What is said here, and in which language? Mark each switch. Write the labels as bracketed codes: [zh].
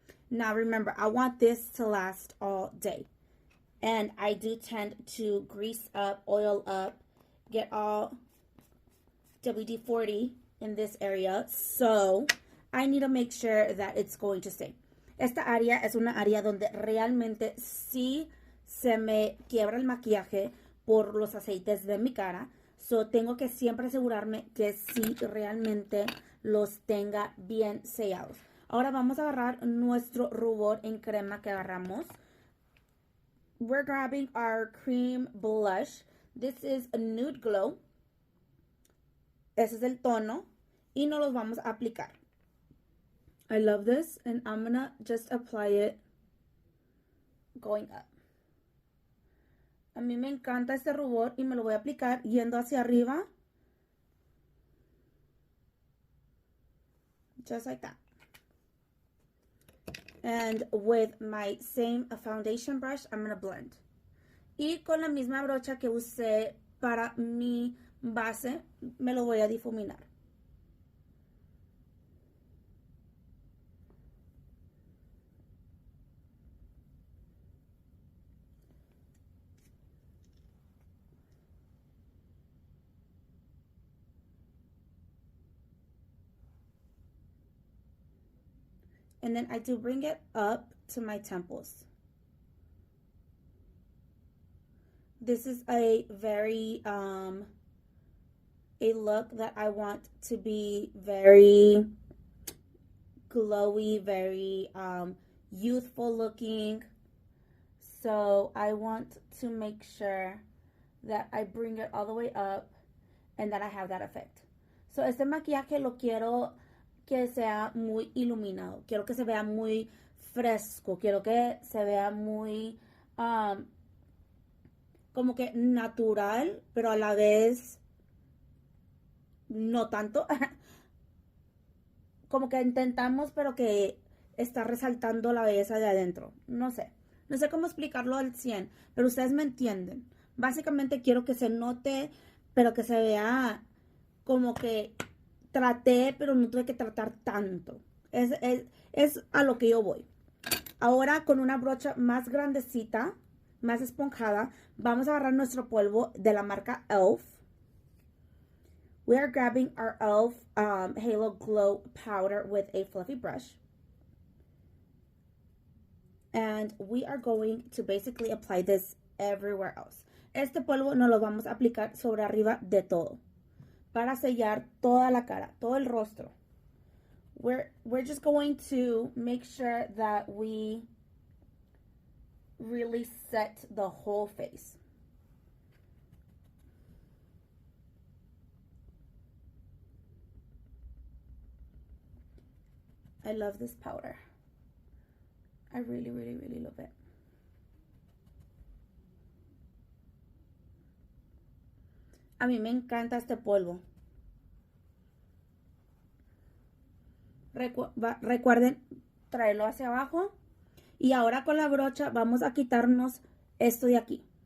[en] Now remember, I want this to last all day. And I do tend to grease up, oil up, get all WD-40 in this area. So I need to make sure that it's going to stay. [es] Esta área es una área donde realmente sí se me quiebra el maquillaje por los aceites de mi cara. So, tengo que siempre asegurarme que sí realmente los tenga bien sellados. Ahora vamos a agarrar nuestro rubor en crema que agarramos. [en] We're grabbing our cream blush. This is a nude glow. [es] Ese es el tono. Y nos los vamos a aplicar. [en] I love this and I'm gonna just apply it going up. [es] A mí me encanta este rubor y me lo voy a aplicar yendo hacia arriba. [en] Just like that. And with my same foundation brush, I'm gonna blend. [es] Y con la misma brocha que usé para mi base, me lo voy a difuminar. [en] And then I do bring it up to my temples. This is a very, a look that I want to be very glowy, very youthful looking. So I want to make sure that I bring it all the way up and that I have that effect. [es] So este maquillaje lo quiero que sea muy iluminado. Quiero que se vea muy fresco. Quiero que se vea muy como que natural, pero a la vez no tanto. Como que intentamos, pero que está resaltando la belleza de adentro. No sé cómo explicarlo al 100, pero ustedes me entienden. Básicamente quiero que se note, pero que se vea como que traté, pero no tuve que tratar tanto. Es a lo que yo voy. Ahora con una brocha más grandecita, más esponjada, vamos a agarrar nuestro polvo de la marca e.l.f. [en] We are grabbing our e.l.f. Halo Glow Powder with a fluffy brush. And we are going to basically apply this everywhere else. [es] Este polvo nos lo vamos a aplicar sobre arriba de todo, para sellar toda la cara, todo el rostro. [en] We're just going to make sure that we really set the whole face. I love this powder. I really, really, really love it. [es] A mí me encanta este polvo. Recuerden traerlo hacia abajo. Y ahora con la brocha vamos a quitarnos esto de aquí.